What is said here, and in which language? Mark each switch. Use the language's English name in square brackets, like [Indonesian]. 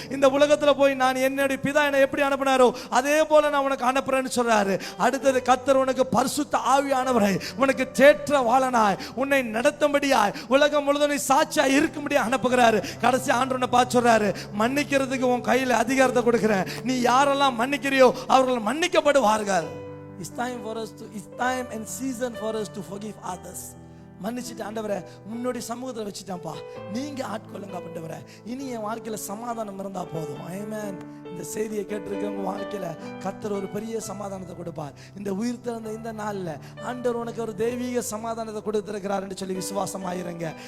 [Tamil] இந்த உலகத்துல போய் நான் என்னுடைய பிதா என்னை எப்படி அனுப்பினாரோ அதே போல நான் உனக்கு அனுப்புறேன்னு சொல்றாரு. அடுத்தது கர்த்தர் உனக்கு பரிசுத்த ஆவியானவரை உனக்கு தேற்ற வாழனாய் உன்னை நடத்தும்படியாய் உலகம் முழுதும் நீ சாட்சியாய் இருக்கும்படியா அனுப்புகிறாரு. கடைசி ஆண்டவனை பார்த்து சொல்றாரு, மன்னிக்கிறதுக்கு உன் கையில அதிகாரத்தை கொடுக்கிறேன். நீ யாரெல்லாம் மன்னிக்கிறியோ அவர்கள் மன்னிக்கப்படுவார்கள். [English] It's time and season for us to forgive others. [Tamil] மன்னிச்சுட்டு ஆண்டவரே முன்னோடி சமூகத்தில் வச்சுட்டான்ப்பா, நீங்க ஆட்கொள்ளுங்க ஆண்டவரே, இனி என் வாழ்க்கையில சமாதானம் இருந்தா போதும். ஆமென். இந்த செய்தியை கேட்டிருக்கவங்க வாழ்க்கையில கர்த்தர் ஒரு பெரிய சமாதானத்தை கொடுப்பார். இந்த உயிர் திறந்த இந்த நாள்ல ஆண்டவர் உனக்கு ஒரு தெய்வீக சமாதானத்தை கொடுத்திருக்கிறார் என்று சொல்லி விசுவாசமாயிருங்க.